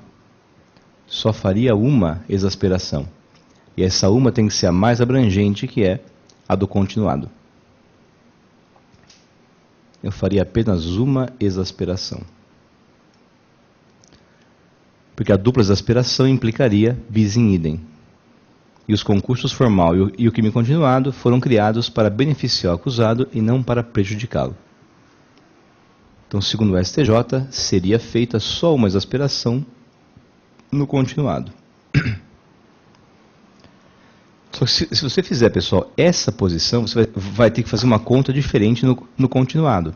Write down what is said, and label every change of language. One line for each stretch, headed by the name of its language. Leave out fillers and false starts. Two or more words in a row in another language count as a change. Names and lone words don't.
Portuguese: Só faria uma exasperação. E essa uma tem que ser a mais abrangente, que é a do continuado. Eu faria apenas uma exasperação. Porque a dupla exasperação implicaria
Latin: bis in idem.
Portuguese: E os concursos formal e o crime continuado foram criados para beneficiar o acusado e não para prejudicá-lo. Então, segundo o STJ, seria feita só uma exasperação no continuado. Só que se você fizer, pessoal, essa posição, você vai ter que fazer uma conta diferente no continuado.